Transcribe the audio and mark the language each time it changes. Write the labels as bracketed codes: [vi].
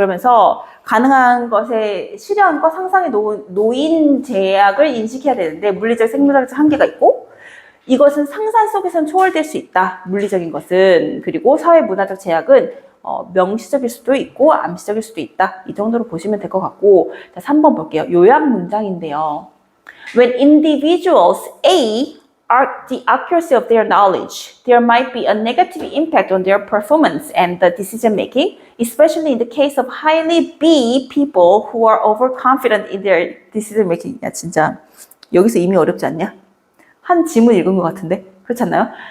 [ko] 그러면서 가능한 것의 실현과 상상에 놓인 제약을 인식해야 되는데, 물리적, 생물학적 한계가 있고, 이것은 상상 속에서는 초월될 수 있다. 물리적인 것은. 그리고 사회 문화적 제약은 명시적일 수도 있고 암시적일 수도 있다. 이 정도로 보시면 될 것 같고, 자, 3번 볼게요. 요약 문장인데요. [en] When individuals A are the accuracy of their knowledge, there might be a negative impact on their performance and the decision making, especially in the case of highly B people who are overconfident in their decision making. [ko] 야, 진짜 여기서 이미 어렵지 않냐? 한 지문 읽은 것 같은데 그렇지 않나요?